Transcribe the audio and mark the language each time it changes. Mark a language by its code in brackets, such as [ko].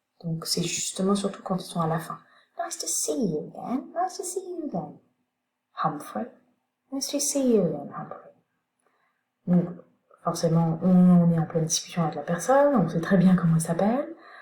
[fr] Donc c'est justement surtout quand ils sont à la fin. [en] Nice to see you again. Nice to see you again. Humphrey. Nice to see you again, Humphrey. [fr] Donc, forcément, on est en pleine discussion avec la personne, on sait très bien comment elle s'appelle.